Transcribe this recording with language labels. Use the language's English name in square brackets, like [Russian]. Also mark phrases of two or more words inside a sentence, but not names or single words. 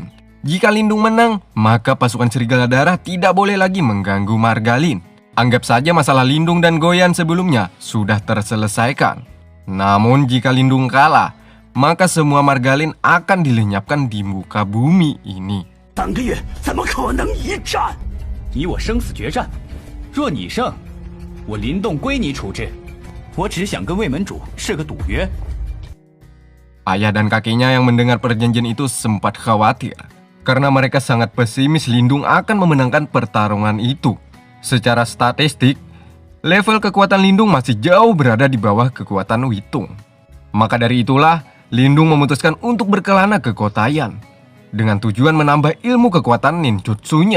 [Indonesian] Jika Lindung menang, maka pasukan Serigala Darah tidak boleh lagi mengganggu marga Lin. Anggap saja masalah Lindung dan Goyan sebelumnya sudah terselesaikan. Namun jika Lindung kalah, maka semua marga Lin akan dilenyapkan di muka bumi ini. [Chinese] 3 个月怎么可能一战？你我生死决战，若你胜，我林动归你处置。我只想跟魏门主是个赌约。 [Indonesian] Ayah dan kakeknya yang mendengar perjanjian itu sempat khawatir, karena mereka sangat pesimis Lindung akan memenangkan pertarungan itu. Secara statistik, level kekuatan Lindung masih jauh berada di bawah kekuatan Weitong. Maka dari itulah, Lindung memutuskan untuk berkelana ke kota Yan, dengan tujuan menambah ilmu kekuatan ninjutsunya.